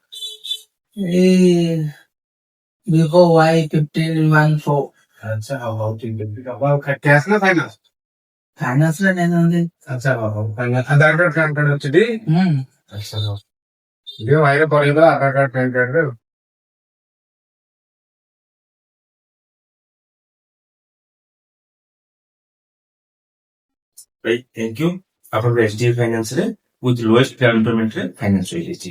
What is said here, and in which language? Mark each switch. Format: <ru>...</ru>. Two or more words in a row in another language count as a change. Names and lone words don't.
<or>ଏଇ ଭିଭୋ Y15 1 Pro। ଆଚ୍ଛା ହଉ ହଉ ଠିକ ଅଛି। ହବ ଆଉ କ୍ୟାସ୍ ନା ଫାଇନାନ୍ସ? ଫାଇନାନ୍ସ ରେ ନେଇଥାନ୍ତେ। ଆଚ୍ଛା ହଉ ହଉ ଫାଇନାନ୍ସ। ଆଧାର କାର୍ଡ ପ୍ୟାନ କାର୍ଡ ଅଛି ଟି? ଆଚ୍ଛା ହଉ ଦିଅ ଭାଇରେ ପରେଇଦବା ଆଧାର କାର୍ଡ ପ୍ୟାନ କାର୍ଡରେ ଆଉ।</or> <en>Right, thank you.</en> <or>ଆପଣଙ୍କର SDI ଫାଇନାନ୍ସ ରେ</or> <en>with lowest down payment</en> <or>ରେ ଫାଇନାନ୍ସ ହେଇଯାଇଛି।</or>